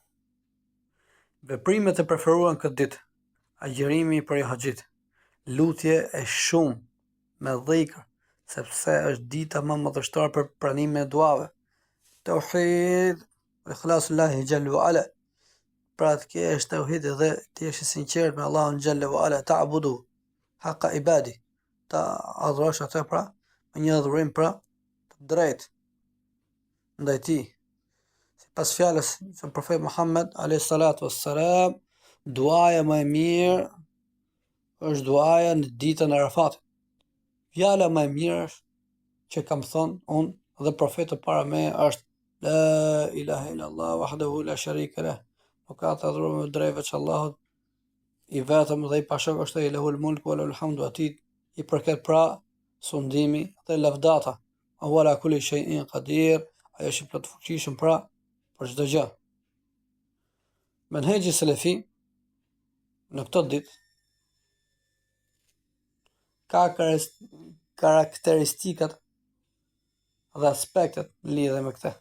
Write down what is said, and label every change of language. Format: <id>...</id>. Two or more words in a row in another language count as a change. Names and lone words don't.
<sq>Veprimet e preferuara në këtë ditë: agjërimi për haxhit, lutje e shumë me dhikr, sepse është dita më madhështore për pranimin e duave.</sq> <ar>توحيد، إخلاص لله جل وعلا.</ar> <sq>Pra të kesh tauhid dhe të jesh i sinqert me Allahun</sq> <ar>جل وعلا, تعبد حق عبادي.</ar> <sq>Ta adhurosh atë pra me një adhurim pra të drejtë ndaj tij. Pas fjalës së profetit Muhammed</sq> <ar>عليه الصلاة والسلام,</ar> <sq>duaja më e mirë është duaja në ditën e Arafatit. Fjala më e mirë që kam thënë unë dhe profeti para me është</sq> <ar>لا إله إلا الله وحده لا شريك له.</ar> <sq>Nuk ka të adhuruar me drejt veç Allahut i vetëm dhe i pashok është ai</sq> <ar>له الملك وله الحمد,</ar> <sq>atij i përket pra sundimi dhe lavdata.</sq> <ar>وعلى كل شيء قدير,</ar> <sq>ai është i plot fuqishëm pra për çdo gjë. Menhexhi selefi në këtë ditë ka karakteristikat dhe aspektet në lidhje me këtë.</sq>